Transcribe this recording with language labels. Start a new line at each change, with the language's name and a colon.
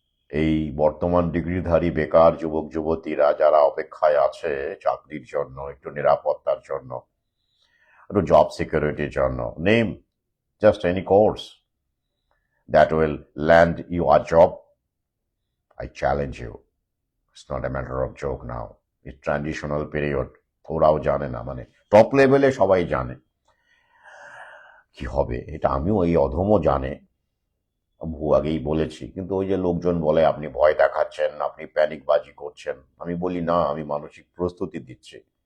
Bangla: এই বর্তমান ডিগ্রিধারী বেকার যুবক যুবতীরা যারা অপেক্ষায় আছে চাকরির জন্য, একটু নিরাপত্তার জন্য, একটু জব সিকিউরিটির জন্য,
English: Name just any course that will land you a job. I challenge you. It's not a matter of joke now. It's transitional period.
Bangla: ওরাও জানে না, মানে টপ লেভেলে সবাই জানে কি হবে, এটা আমিও, এই অধমও জানে, বহু আগেই বলেছি। কিন্তু ওই যে লোকজন বলে আপনি ভয় দেখাচ্ছেন, আপনি প্যানিকবাজি করছেন, আমি বলি না, আমি মানসিক প্রস্তুতি দিচ্ছি।